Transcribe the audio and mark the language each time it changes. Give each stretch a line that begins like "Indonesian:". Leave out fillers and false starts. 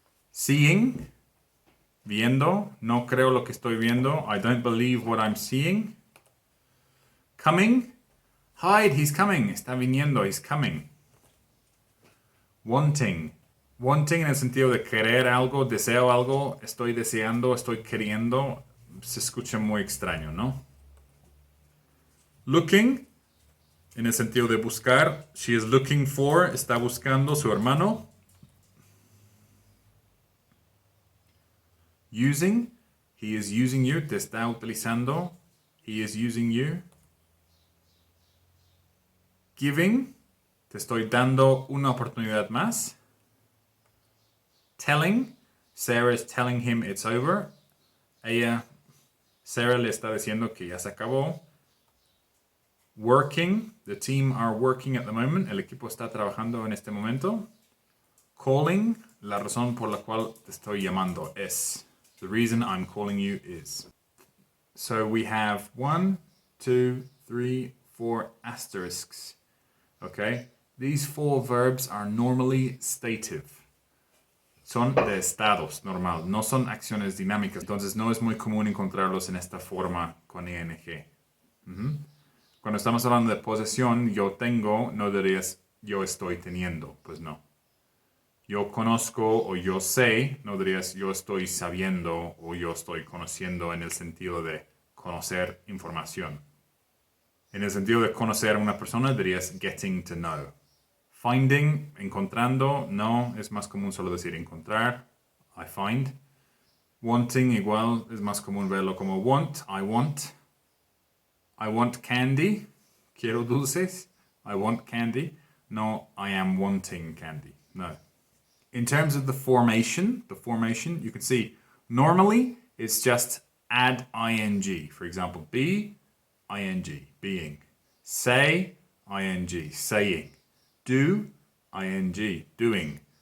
Spanish: Seeing, viendo, no creo lo que estoy viendo.
English: I don't believe what I'm seeing. Coming, hide, he's coming.
Spanish: Está viniendo,
English: he's coming.
Spanish: Wanting en el sentido de querer algo, deseo algo, estoy deseando, estoy queriendo. Se escucha muy extraño, ¿no? Looking, en el sentido de buscar.
English: She is looking for,
Spanish: está buscando su hermano.
English: Using, he is using you,
Spanish: te está utilizando.
English: He is using you.
Spanish: Giving, te estoy dando una oportunidad más.
English: Telling, Sarah is telling him it's over.
Spanish: Sarah le está diciendo que ya se acabó.
English: Working, the team are working at the moment.
Spanish: El equipo está trabajando en este momento. Calling, la razón por la cual te estoy llamando es.
English: The reason I'm calling you is. So we have 1, 2, 3, 4 asterisks. Okay? These 4 verbs are normally stative.
Spanish: Son de estados, normal. No son acciones dinámicas. Entonces no es muy común encontrarlos en esta forma con ing. Cuando estamos hablando de posesión, yo tengo, no dirías yo estoy teniendo. Pues no. Yo conozco o yo sé, no dirías yo estoy sabiendo o yo estoy conociendo en el sentido de conocer información. En el sentido de conocer a una persona, dirías
English: getting to know.
Spanish: Finding, encontrando, no, es más común solo decir encontrar,
English: I find.
Spanish: Wanting, igual, es más común verlo como want,
English: I want. I want candy,
Spanish: quiero dulces,
English: I want candy. No, I am wanting candy, no. In terms of the formation, you can see, normally, it's just add ing. For example, be, ing, being. Say, ing, saying. Do, ing, doing.